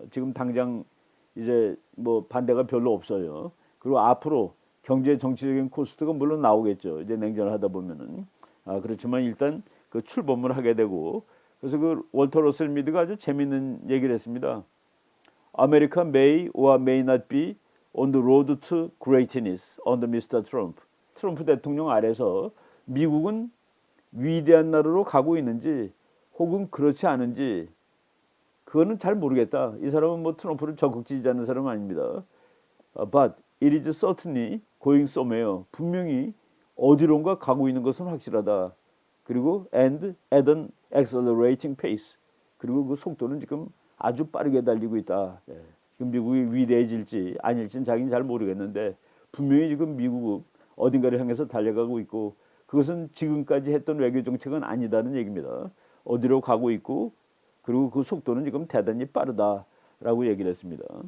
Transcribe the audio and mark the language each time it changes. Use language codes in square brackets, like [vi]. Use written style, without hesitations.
[ko] 지금 당장 이제 뭐 반대가 별로 없어요. 그리고 앞으로 경제 정치적인 코스트가 물론 나오겠죠. 이제 냉전을 하다 보면은. 그렇지만 일단 그 출범을 하게 되고, 그래서 그 월터 러셀 미드가 아주 재밌는 얘기를 했습니다. [en] America may or may not be on the road to greatness under Mr. Trump. [ko] 트럼프 대통령 아래서 미국은 위대한 나라로 가고 있는지 혹은 그렇지 않은지 그거는 잘 모르겠다. 이 사람은 뭐 트럼프를 적극 지지하는 사람은 아닙니다. [en] But it is certainly going somewhere. [ko] 분명히 어디론가 가고 있는 것은 확실하다. 그리고 [en] and at an accelerating pace. [ko] 그리고 그 속도는 지금 아주 빠르게 달리고 있다. 지금 미국이 위대해질지 아닐지는 자기는 잘 모르겠는데, 분명히 지금 미국은 어딘가를 향해서 달려가고 있고, 그것은 지금까지 했던 외교 정책은 아니다는 얘기입니다. 어디로 가고 있고, 그리고 그 속도는 지금 대단히 빠르다라고 얘기를 했습니다.